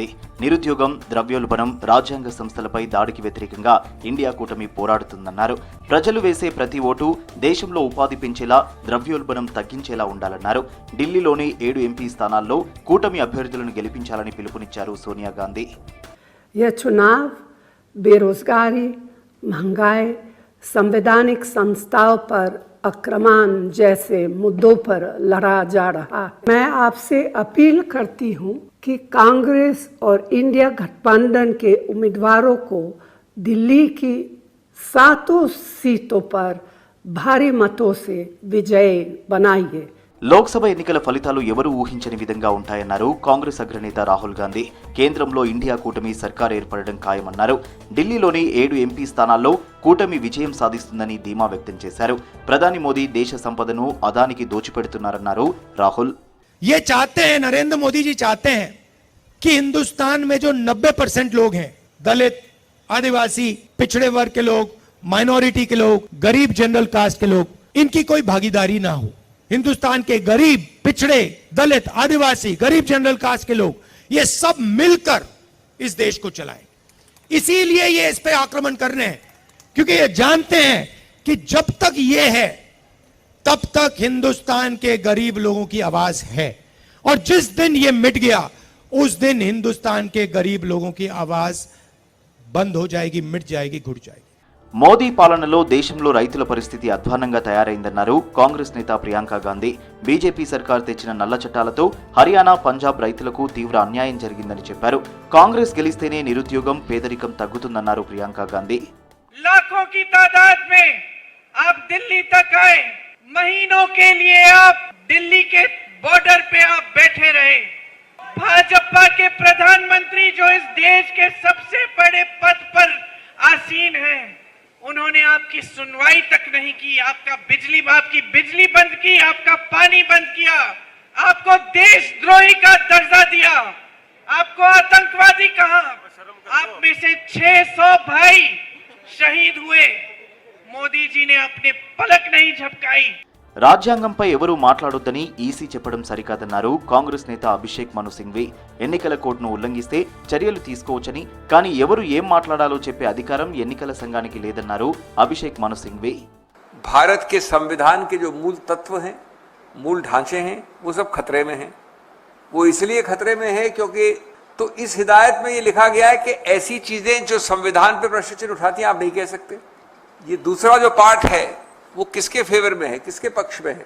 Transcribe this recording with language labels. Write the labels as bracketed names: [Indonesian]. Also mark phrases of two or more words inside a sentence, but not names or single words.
[Telugu] నిరుద్యోగం, ద్రవ్యోల్బణం, రాజ్యాంగ సంస్థలపై దాడికి వ్యతిరేకంగా ఇండియా కూటమి పోరాడుతుందన్నారు. ప్రజలు వేసే ప్రతి ఓటు దేశంలో ఉపాధి పెంచేలా, ద్రవ్యోల్బణం తగ్గించేలా ఉండాలన్నారు. ఢిల్లీలోని 7 ఎంపీ స్థానాల్లో కూటమి అభ్యర్థులను గెలిపించాలని పిలుపునిచ్చారు సోనియా గాంధీ. [Hindi] यह चुनाव बेरोजगारी, महंगाई, संवैधानिक संस्थाओं पर आक्रमण जैसे मुद्दों पर लड़ा जा रहा है। मैं आपसे अपील करती हूं कि कांग्रेस और इंडिया गठबंधन के उम्मीदवारों को दिल्ली की 7 सीटों पर भारी मतों से विजयी बनाइए. [Telugu] లోక్సభ ఎన్నికల ఫలితాలు ఎవరూ ఊహించని విధంగా ఉంటాయన్నారు కాంగ్రెస్ అగ్రనేత రాహుల్ గాంధీ. కేంద్రంలో ఇండియా కూటమి సర్కార్ ఏర్పడడం ఖాయమన్నారు. ఢిల్లీలోని 7 ఎంపీ స్థానాల్లో కూటమి విజయం సాధిస్తుందని ధీమా వ్యక్తం చేశారు. ప్రధాని మోదీ దేశ సంపదను అదానికి దోచిపెడుతున్నారన్నారు రాహుల్. [Hindi] ये चाहते हैं, नरेंद्र मोदी जी चाहते हैं कि हिंदुस्तान में जो 90% लोग हैं, दलित, आदिवासी, पिछड़े वर्ग के लोग, माइनॉरिटी के लोग, गरीब [English] general caste [Hindi] के लोग, इनकी कोई भागीदारी ना हो. हिंदुस्तान के गरीब, पिछड़े, दलित, आदिवासी, गरीब [English] general caste [Hindi] के लोग, ये सब मिलकर इस देश को चलाएं. इसीलिए ये इस पे आक्रमण कर रहे हैं, क्योंकि ये जानते हैं कि जब तक ये है तब तक हिंदुस्तान के गरीब लोगों की आवाज है, और जिस दिन ये मिट गया उस दिन हिंदुस्तान के गरीब लोगों की आवाज बंद हो जाएगी, मिट जाएगी, घुट जाएगी. [Telugu] మోదీ పాలనలో దేశంలో రైతుల పరిస్థితి అధ్వాన్నంగా తయారైందన్నారు కాంగ్రెస్ నేత ప్రియాంక గాంధీ. బీజేపీ సర్కార్ తెచ్చిన నల్ల చట్టాలతో హర్యానా, పంజాబ్ రైతులకు తీవ్ర అన్యాయం జరిగిందని చెప్పారు. కాంగ్రెస్ గెలిస్తేనే నిరుద్యోగం, పేదరికం తగ్గుతుందన్నారు ప్రియాంక గాంధీ. [Hindi] लाखों की तादाद में आप दिल्ली तक आए, महीनों के लिए आप दिल्ली के बॉर्डर पे आप बैठे रहे. भाजपा के प्रधानमंत्री जो इस देश के सबसे बड़े पद पर आसीन हैं, उन्होंने आपकी सुनवाई तक नहीं की. आपकी बिजली बंद की, आपका पानी बंद किया, आपको देशद्रोही का दर्जा दिया, आपको आतंकवादी कहा. आप में से 600 भाई शहीद हुए. मोदी जी ने अपने पलक नहीं झपकाई. [Telugu] రాజ్యాంగంపై ఎవరూ మాట్లాడొద్దని ఈసీ చెప్పడం సరికాదన్నారు కాంగ్రెస్ నేత అభిషేక్ మను సింఘ్వి. ఎన్నికల కోడ్ను ఉల్లంఘిస్తే చర్యలు తీసుకోవచ్చని, కానీ ఎవరు ఏం మాట్లాడాలో చెప్పే అధికారం ఎన్నికల సంఘానికి లేదన్నారు అభిషేక్ మను సింఘ్వి. [Hindi] भारत के संविधान के जो मूल तत्व हैं, मूल ढांचे हैं, वो सब खतरे में हैं. वो इसलिए खतरे में है क्योंकि तो इस हिदायत में ये लिखा गया है कि ऐसी चीजें जो संविधान पर प्रश्न चिन्ह उठाती हैं आप नहीं कह सकते. ये दूसरा जो पार्ट है वो किसके फेवर में है, किसके पक्ष में है?